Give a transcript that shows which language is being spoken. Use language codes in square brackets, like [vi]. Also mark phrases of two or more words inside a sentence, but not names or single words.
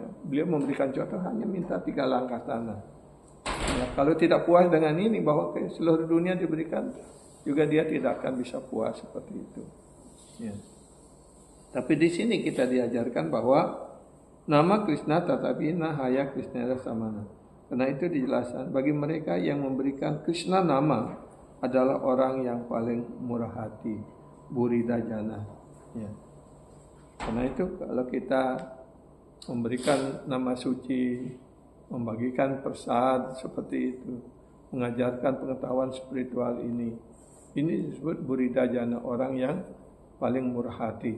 [id] Beliau memberikan contoh hanya minta 3 langkah tanah. Ya. Kalau tidak puas dengan ini bahwa ke seluruh dunia diberikan, juga dia tidak akan bisa puas seperti itu. Ya. Tapi di sini kita diajarkan bahwa nama Krishna tetapi [bn] না হয় কৃষ্ণ সমান. [id] Karena itu dijelaskan bagi mereka yang memberikan Krishna nama adalah orang yang paling murah hati, [bn] ভূরিদ জন. [id] Ya. Karena itu kalau kita memberikan nama suci, membagikan prasad seperti itu, mengajarkan pengetahuan spiritual ini disebut [bn] ভূরিদ জন, [id] orang yang paling murah hati.